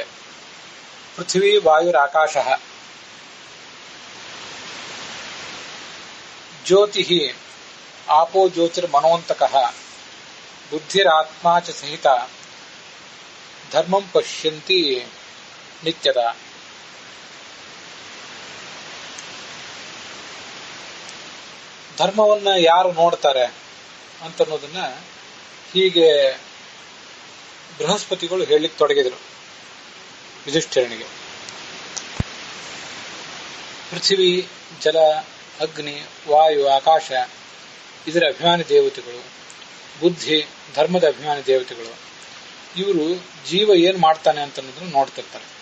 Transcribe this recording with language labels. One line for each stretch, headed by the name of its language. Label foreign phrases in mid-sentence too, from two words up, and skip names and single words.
Sanskrit: पृथिवी वायुराकाशः ज्योतिः आपो ज्योतिर्मनोन्तकः बुद्धिरात्मा च सहिता धर्मं पश्यन्ति नित्यदा.
Kannada: ಧರ್ಮವನ್ನ ಯಾರು ನೋಡ್ತಾರೆ ಅಂತ ಅನ್ನೋದನ್ನ ಹೀಗೆ ಬೃಹಸ್ಪತಿಗಳು ಹೇಳಲಿಕ್ಕೆ ತೊಡಗಿದರು ಯುಧಿಷ್ಠಿರನಿಗೆ. ಪೃಥ್ವಿ, ಜಲ, ಅಗ್ನಿ, ವಾಯು, ಆಕಾಶ ಇದರ ಅಭಿಮಾನಿ ದೇವತೆಗಳು, ಬುದ್ಧಿ, ಧರ್ಮದ ಅಭಿಮಾನಿ ದೇವತೆಗಳು, ಇವರು ಜೀವ ಏನ್ ಮಾಡ್ತಾನೆ ಅಂತ ಅನ್ನೋದನ್ನು ನೋಡ್ತಿರ್ತಾರೆ.